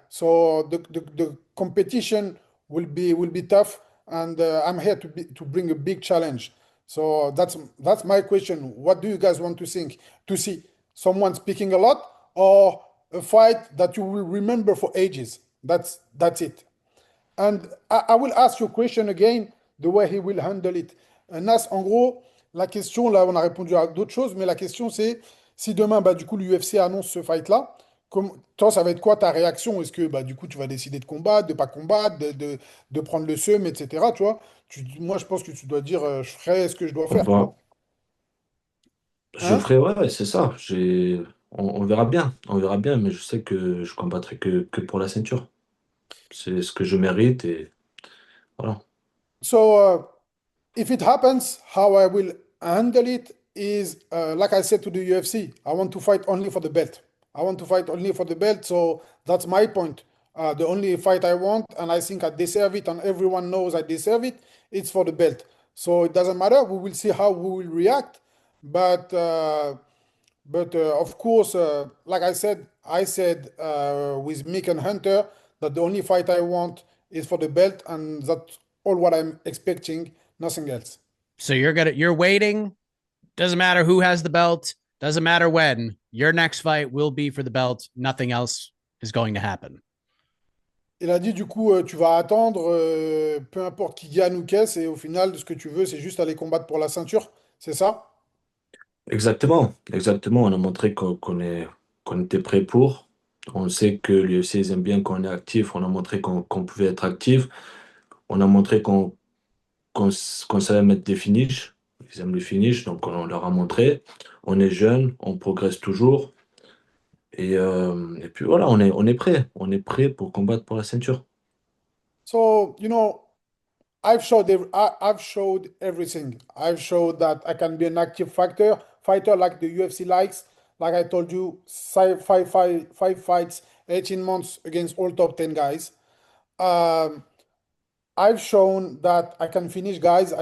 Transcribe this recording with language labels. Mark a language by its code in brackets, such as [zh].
[en] So the competition will be tough, and I'm here to bring a big challenge. So that's my question. What do you guys want to see? Someone speaking a lot, or a fight that you will remember for ages? That's it. And I will ask you a question again, the way he will handle it. [fr] Nas, en gros, la question, là, on a répondu à d'autres choses, mais la question, c'est si demain, bah, du coup, l'UFC annonce ce fight-là, toi, ça va être quoi ta réaction? Est-ce que, bah, du coup, tu vas décider de combattre, de pas combattre, de prendre le seum, etc. Tu vois? Moi, je pense que tu dois dire, je ferai ce que je dois faire, tu vois? Enfin, je Hein? ferai, ouais, c'est ça. On verra bien. On verra bien, mais je sais que je combattrai que pour la ceinture. C'est ce que je mérite et voilà. [en] So, if it happens, how I will handle it is, like I said to the UFC, I want to fight only for the belt. I want to fight only for the belt. So that's my point. The only fight I want, and I think I deserve it, and everyone knows I deserve it, it's for the belt. So it doesn't matter. We will see how we will react. But But of course, like I said with Mick and Hunter that the only fight I want is for the belt, and that's all what I'm expecting, nothing else. So you're waiting. Doesn't matter who has the belt. Doesn't matter when. Your next fight will be for the belt. Nothing else is going to happen. [fr] Il a dit du coup, tu vas attendre, peu importe qui gagne ou qu'est-ce, et au final, ce que tu veux, c'est juste aller combattre pour la ceinture, c'est ça? Exactement, exactement. On a montré qu'on était prêt pour. On sait que l'UFC, ils aiment bien qu'on est actif. On a montré qu'on pouvait être actif. On a montré qu'on savait mettre des finishes. Ils aiment les finishes, donc on leur a montré. On est jeune, on progresse toujours. Et puis voilà, on est prêt. On est prêt pour combattre pour la ceinture. [en] So, I've showed everything. I've showed that I can be an active fighter like the UFC likes. Like I told you, five fights, 18 months against all top 10 guys. Um, I've shown that I can finish guys.